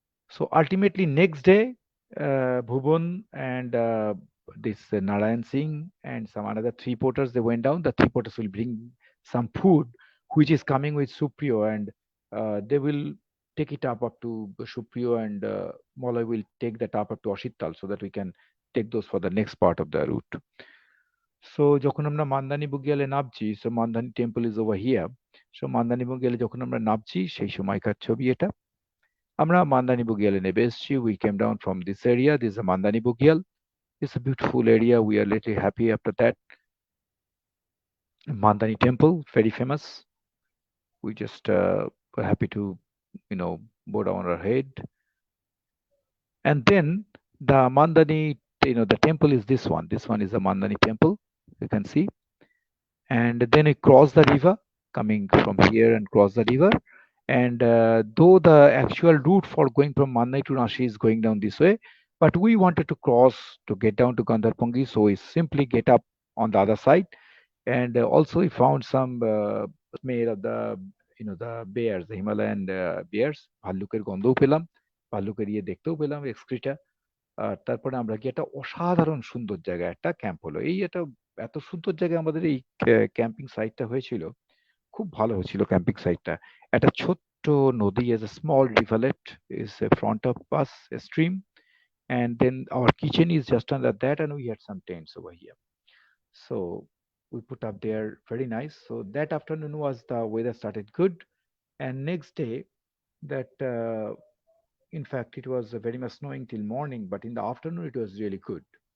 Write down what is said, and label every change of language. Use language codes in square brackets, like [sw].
[en] So ultimately, next day, Bhuvan and this Narayan Singh and some another three porters they went down. The three porters will bring some food, which is coming with Supriyo, and they will take it up to Supriyo, and Molloy will take that up to Ashittal so that we can take those for the next part of the route. [bn] So যখন আমরা মান্দানি বুগিয়ালে নামছি, so Mandani temple [en] is over here. [bn] So Mandani বুগিয়ালে যখন আমরা নামছি সেই সময়কার ছবি এটা। আমরা মান্দানি বুগিয়ালে নেমে এসেছি। [en] We came down from this area. This is a Mandani Bugyal. It's a beautiful area. We are little happy after that. Mandani temple, very famous. We just were happy to, bow down our head. And then the Mandani, the temple is this one. This one is the Mandani temple. You can see. And then we cross the river, coming from here and cross the river. And though the actual route for going from Mandai to Nashi is going down this way, but we wanted to cross to get down to Gandharpungi, so we simply get up on the other side. And also we found some made of the bears, the Himalayan bears, [bn] ভাল্লুকের গন্ধও পেলাম, ভাল্লুকের ইয়ে দেখতেও পেলাম, এক্সক্রিটা। আর তারপরে আমরা গিয়ে একটা অসাধারণ সুন্দর জায়গায় একটা ক্যাম্প হলো। এই একটা এত সুন্দর জায়গায় আমাদের এই ক্যাম্পিং সাইটটা হয়েছিল। খুব ভালো হয়েছিল ক্যাম্পিং সাইটটা। একটা ছোট্ট নদী [en] as a small rivulet is in front of us, a stream, and then our kitchen is just under that, and we had some tents over here. So we put up there, very nice. So that afternoon was the weather started good, and next day that in fact it was very much snowing till morning, but in the afternoon it was really good.